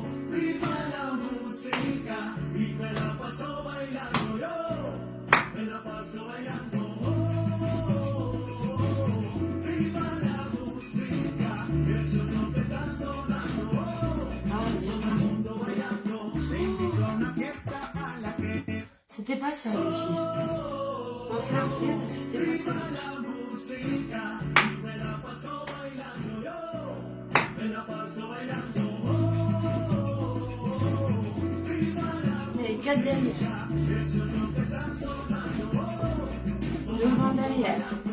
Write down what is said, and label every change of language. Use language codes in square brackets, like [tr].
[es] Viva la música y me la paso bailando yo, me la paso bailando. Viva la música, eso es lo que está sonando. Todo el mundo bailando, te invito a una fiesta a la que [fr] C'était pas ça les filles. On se l'a refait parce que c'était pas ça. [es] la música y me la paso bailando yo, me la paso bailando. [fr] Il y avait 4 derrière. Devant derrière.